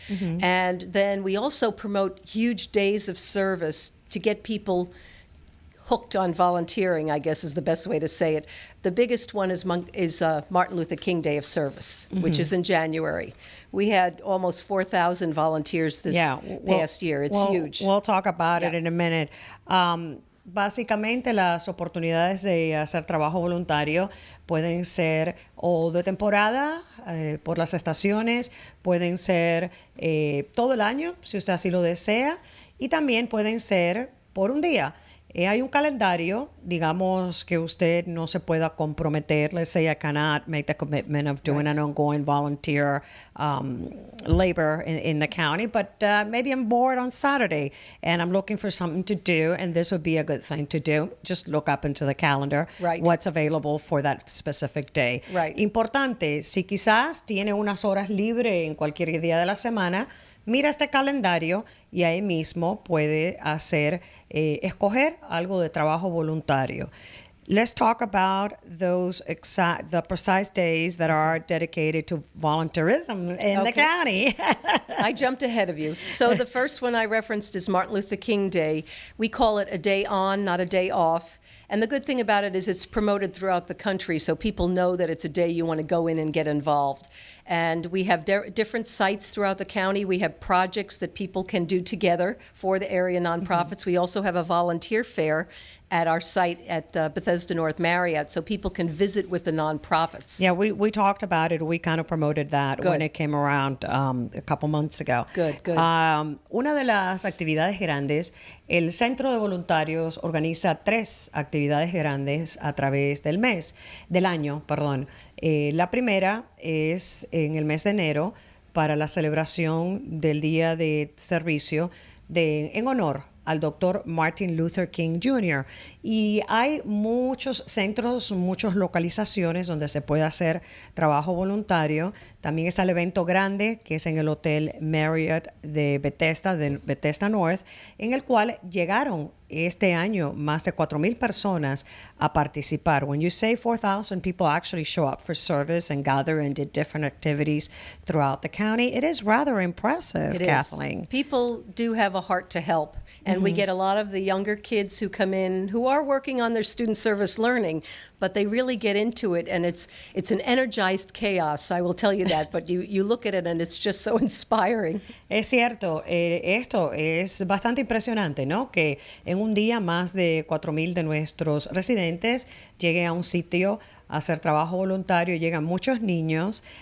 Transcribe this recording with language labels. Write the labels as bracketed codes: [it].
[en] And then we also promote huge days of service to get people hooked on volunteering, I guess is the best way to say it. The biggest one is Martin Luther King Day of Service, which is in January. We had almost 4,000 volunteers this past year. It's huge. We'll talk about it in a minute. [es] Básicamente las oportunidades de hacer trabajo voluntario pueden ser o de temporada por las estaciones, pueden ser todo el año, si usted así lo desea, y también pueden ser por un día. Hay un calendario, digamos que usted no se pueda comprometer. [en] Let's say I cannot make the commitment of doing an ongoing volunteer labor in the county, but maybe I'm bored on Saturday and I'm looking for something to do, and this would be a good thing to do. Just look up into the calendar what's available for that specific day. [es] Importante, si quizás tiene unas horas libres en cualquier día de la semana, mira este calendario y ahí mismo puede escoger algo de trabajo voluntario. [en] Let's talk about the precise days that are dedicated to volunteerism in the county. I jumped ahead of you. So the first one I referenced is Martin Luther King Day. We call it a day on, not a day off. And the good thing about it is it's promoted throughout the country, so people know that it's a day you want to go in and get involved. And we have different sites throughout the county. We have projects that people can do together for the area nonprofits. We also have a volunteer fair at our site at Bethesda North Marriott, so people can visit with the nonprofits. Yeah, we talked about it. We kind of promoted that when it came around a couple months ago. Good. [es] Una de las actividades grandes, el Centro de Voluntarios organiza 3 actividades grandes a través del año. La primera es en el mes de enero para la celebración del Día de Servicio en honor al doctor Martin Luther King Jr. Y hay muchos centros, muchas localizaciones donde se puede hacer trabajo voluntario. También está el evento grande, que es en el Hotel Marriott de Bethesda North, en el cual llegaron este año más de 4,000 personas a participar. [en] When you say 4,000 people actually show up for service and gather and did different activities throughout the county, it is rather impressive, Kathleen. People do have a heart to help, and we get a lot of the younger kids who come in who are working on their student service learning, but they really get into it, and it's an energized chaos, I will tell you that, but you look at it and it's just so inspiring. [es] Es cierto, esto es bastante impresionante, ¿no? Que en un día más de 4,000 de nuestros residentes lleguen a un sitio a hacer trabajo voluntario, llegan muchos niños.